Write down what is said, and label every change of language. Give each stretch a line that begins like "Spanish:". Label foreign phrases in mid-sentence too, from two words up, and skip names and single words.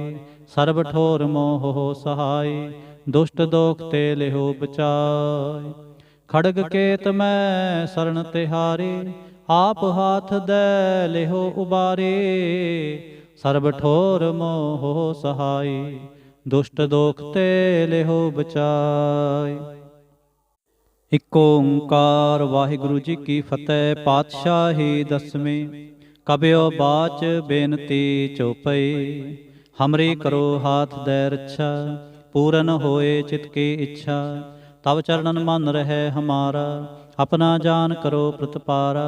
Punjabi: ਸਰਬ ਠੋਰ ਮੋਹ ਹੋ ਸਹਾਇ, ਦੁਸ਼ਟ ਦੋਖ ਤੇ ਲਿਹੋ ਬਚਾਇ। ਖੜਗ ਕੇਤ ਮੈਂ ਸ਼ਰਣ ਤਿਹਾਰੀ, ਆਪ ਹਾਥ ਦੇ ਲਿਹੋ ਉਬਾਰੀ। ਸਰਬ ਠੋਰ ਮੋਹ ਹੋ ਸਹਾਇ, ਦੁਸ਼ਟ ਦੋਖ ਤੇ ਲਿਹੋ ਬਚਾਇ। ਇਕ ਓਂਕਾਰ ਵਾਹਿਗੁਰੂ ਜੀ ਕੀ ਫ਼ਤਿਹ। ਪਾਤਸ਼ਾਹੀ ਦਸਵੀਂ। ਕਬਿਓ ਬਾਚ ਬੇਨਤੀ ਚੋਪਈ। ਹਮਰੀ ਕਰੋ ਹਾਥ ਦੈ ਰੱਛਾ, ਪੂਰਨ ਹੋਏ ਚਿਤ ਕੀ ਇੱਛਾ। ਤਬ ਚਰਨਨ ਮਨ ਰਹਿ ਹਮਾਰਾ, ਆਪਣਾ ਜਾਨ ਕਰੋ ਪ੍ਰਤਪਾਰਾ।